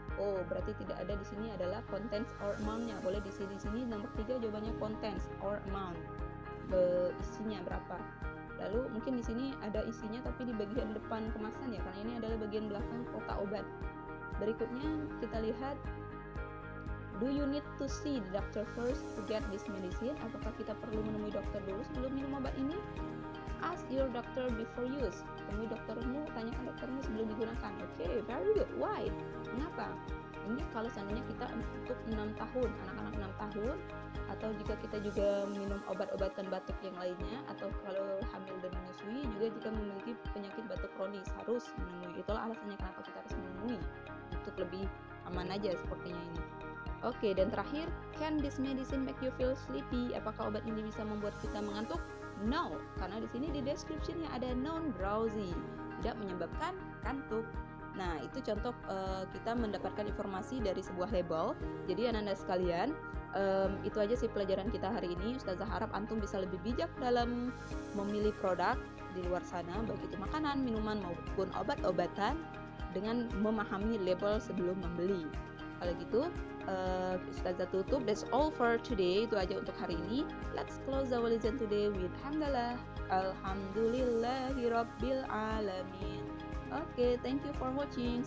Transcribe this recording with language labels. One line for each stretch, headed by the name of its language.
Indonesian: Oh, berarti tidak ada di sini adalah
English: contents or amount-
Indonesian: nya. Boleh di sini nomor 3 jawabannya contents or amount. Isinya berapa? Lalu mungkin di sini ada isinya tapi di bagian depan kemasan ya, karena ini adalah bagian belakang kotak obat. Berikutnya kita lihat,
English: do you need to see the doctor first to get this medicine?
Indonesian: Apakah kita perlu menemui dokter dulu sebelum minum obat ini?
English: Ask your doctor before use.
Indonesian: Temui doktermu, tanyakan doktermu sebelum digunakan. Oke,
English: very good. Why?
Indonesian: Kenapa? Ini kalau seandainya kita untuk 6 tahun, anak-anak 6 tahun, atau jika kita juga minum obat-obatan batuk yang lainnya, atau kalau hamil dan menyusui, juga jika memiliki penyakit batuk kronis harus menemui. Itulah alasannya kenapa kita harus menemui, untuk lebih aman aja sepertinya ini.
English: Oke,
Indonesian: dan terakhir,
English: can this medicine make you feel sleepy?
Indonesian: Apakah obat ini bisa membuat kita mengantuk? No, karena di sini di description-nya ada non-drowsy, tidak menyebabkan kantuk. Nah, itu contoh kita mendapatkan informasi dari sebuah label. Jadi anak-anak sekalian, itu aja sih pelajaran kita hari ini. Ustazah harap Antum bisa lebih bijak dalam memilih produk di luar sana, baik itu makanan, minuman maupun obat-obatan, dengan memahami label sebelum membeli. Kalau gitu, Ustazah tutup.
English: That's all for today.
Indonesian: Itu aja untuk hari ini.
English: Let's close our lesson today with hamdalah.
Arabic: Alhamdulillahirabbil alamin.
English: Oke, thank you for watching.